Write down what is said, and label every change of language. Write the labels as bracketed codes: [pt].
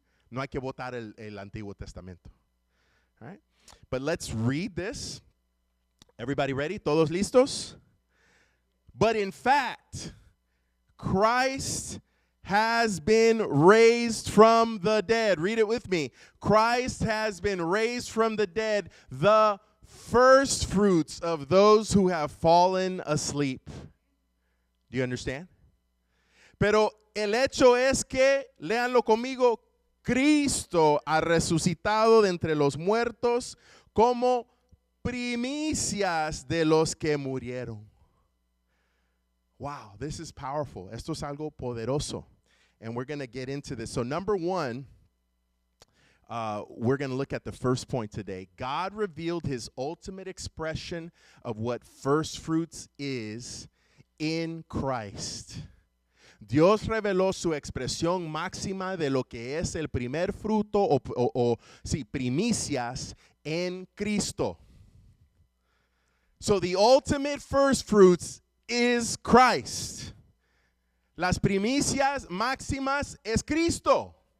[es] No hay que botar el Antiguo Testamento. [en] All right? But let's read this. Everybody ready? [es] ¿Todos listos? [en] But in fact, Christ has been raised from the dead. Read it with me. Christ has been raised from the dead, the first fruits of those who have fallen asleep. Do you understand? [es] Pero el hecho es que, léanlo conmigo, Cristo ha resucitado de entre los muertos como primicias de los que murieron. [en] Wow, this is powerful. [es] Esto es algo poderoso. [en] And we're going to get into this. So number one, we're going to look at the first point today. God revealed his ultimate expression of what first fruits is in Christ. [es] Dios reveló su expresión máxima de lo que es el primer fruto primicias en Cristo. [en] So the ultimate first fruits is Christ. [es] Las primicias máximas es Cristo.